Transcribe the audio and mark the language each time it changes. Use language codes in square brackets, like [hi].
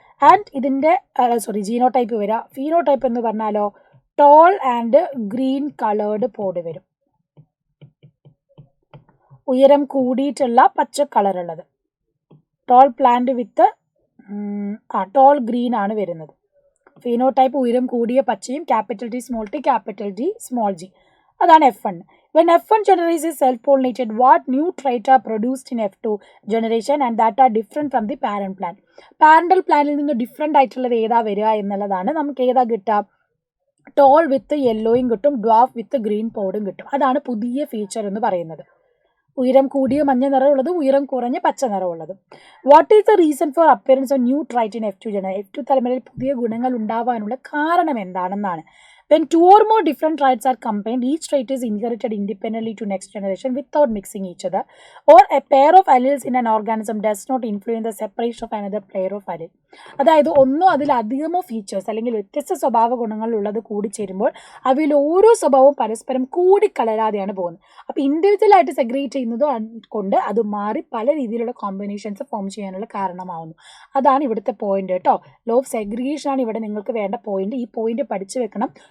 [ml] And ഇതിൻ്റെ genotype വരിക. Phenotype എന്ന് പറഞ്ഞാലോ [en] tall and green coloured pod [ml] വരും. ഉയരം കൂടിയിട്ടുള്ള പച്ച കളറുള്ളത്. [en] tall plant with tall green [ml] ആണ് വരുന്നത്. ഫീനോടൈപ്പ് ഉയരം കൂടിയ പച്ചയും, capital T small T, capital G small G. അതാണ് F1. [en] When F1 generation is self-pollinated, what new traits are produced in F2 generation and that are different from the parent plant? [ml] Parental പ്ലാന്റിൽ നിന്ന് different ആയിട്ടുള്ളത് ഏതാ വരിക എന്നുള്ളതാണ്. നമുക്ക് ഏതാ കിട്ടുക? ടോൾ വിത്ത് യെല്ലോയും കിട്ടും, ഡ്വാഫ് വിത്ത് ഗ്രീൻ പോഡും കിട്ടും. അതാണ് പുതിയ ഫീച്ചർ എന്ന് പറയുന്നത്. ഉയരം കൂടിയ മഞ്ഞ നിറമുള്ളത്, ഉയരം കുറഞ്ഞ പച്ച നിറമുള്ളത്. [en] What is the reason for appearance of new trait in F2 generation? [ml] F2 തലമുറയിൽ പുതിയ ഗുണങ്ങൾ ഉണ്ടാവാനുള്ള കാരണം എന്താണെന്നാണ്. [en] When two or more different traits are combined, each trait is inherited independently to next generation without mixing each other, or a pair of alleles in an organism does not influence the separation of another pair of allele. [ml] അതായത് ഒന്നോ അതിലധികമോ features അല്ലെങ്കിൽ വ്യത്യസ്ത സ്വഭാവ ഗുണങ്ങളുള്ളത് കൂടിച്ചേരുമ്പോൾ അവയിൽ ഓരോ സ്വഭാവവും പരസ്പരം കൂടിക്കലരാതെയാണ് പോകുന്നത്. അപ്പോൾ ഇൻഡിവിജ്വലായിട്ട് സെഗ്രേറ്റ് ചെയ്യുന്നത് കൊണ്ട് അത് മാറി പല രീതിയിലുള്ള കോമ്പിനേഷൻസ് ഫോം ചെയ്യാനുള്ള കാരണമാവുന്നു. അതാണ് ഇവിടുത്തെ പോയിന്റ് കേട്ടോ. ലോ ഓഫ് സെഗ്രിഗേഷൻ ആണ് ഇവിടെ നിങ്ങൾക്ക് വേണ്ട പോയിന്റ്. ഈ പോയിന്റ് പഠിച്ചു വെക്കണം.